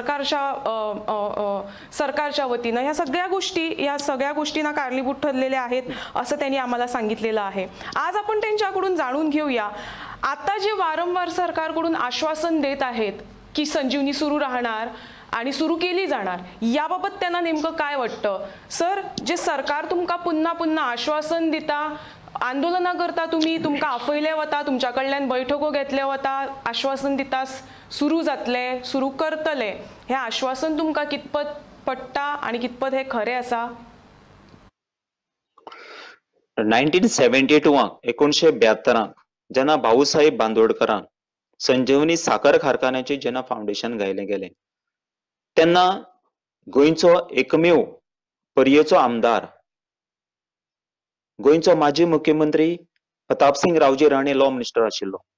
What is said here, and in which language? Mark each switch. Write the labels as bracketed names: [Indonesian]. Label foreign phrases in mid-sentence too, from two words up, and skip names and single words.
[Marathi] सरकारच्या वतीनं या सगळ्या गोष्टींना कारणीभूत ठरलेल्या आहेत असं त्यांनी आम्हाला सांगितलेलं आहे आज आपण त्यांच्याकडून जाणून घेऊया आता जे वारंवार सरकारकडून आश्वासन देत आहेत की संजीवनी सुरू राहणार आणि सुरू केली जाणार याबाबत त्यांना नेमकं काय वाटतं [Konkani] सर जे सरकार तुमका पुन्हा पुन्हा आश्वासन दिता आंदोलना करता तुम्ही तुमका afयले वता तुमच्या कडल्यान बैठको घेतले वता आश्वासन दितास सुरू जातले सुरू करतले हे आश्वासन तुमका कितपत पटता आणि कितपत हे खरे असा 1972 1972 जेन्ना भाऊसाहेब बांदोडकरान संजीवनी साखर कारखान्याचे जेन्ना फाउंडेशन घायले गेले तेन्ना गोंयचो एकमेव पर्येचो आमदार गोंयचो माजी मुख्यमंत्री प्रतापसिंग रावजी राणे लॉ मिनिस्टर आशिल्लो